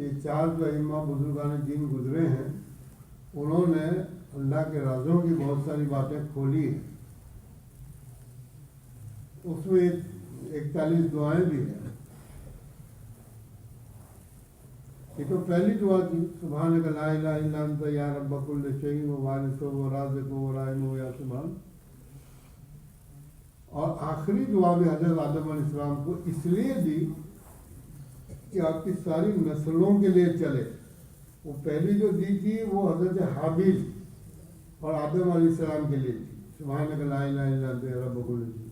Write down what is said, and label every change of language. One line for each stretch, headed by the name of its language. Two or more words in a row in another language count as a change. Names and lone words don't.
Urdu: یہ 4 جو ائمہ بزرگان دین گزرے ہیں، انہوں نے اللہ کے رازوں کی بہت ساری باتیں کھولی ہیں۔ اس میں 41 دعائیں بھی ہیں۔ یہ تو پہلی دعا تھی،
Arabic: سبحانک لا الہ الا انت یا رب کل شیء و وارث و رازق و رحیم و یا سبحان۔
Urdu: اور آخری دعا بھی حضرت آدم علیہ السلام کو اس لیے دی کہ آپ کی ساری نسلوں کے لیے چلے۔ وہ پہلی جو دی تھی وہ حضرت حابیل اور آدم علیہ السلام کے لیے تھی،
Arabic: سبحانک لا الہ الا انت یا رب کل شیء۔